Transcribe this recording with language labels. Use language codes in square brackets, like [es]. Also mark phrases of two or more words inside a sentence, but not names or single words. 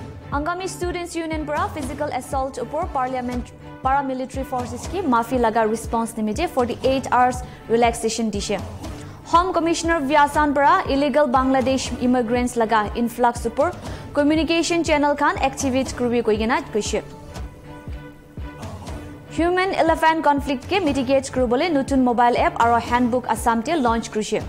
[nag] Nagamese Students Union para [en] physical assault [nag] upor [en] paramilitary forces [nag] ki maafi laga response nimite [en] 48 hours relaxation [nag] dishe. Home Commissioner Vyasan para [en] illegal Bangladesh immigrants [nag] laga influx upor [en] communication channel [nag] khan activate kurbi koigena koishe. [en] Human elephant conflict [nag] ke mitigate kurubole nutun [en] mobile app [nag] aro handbook Assam te launch krushe.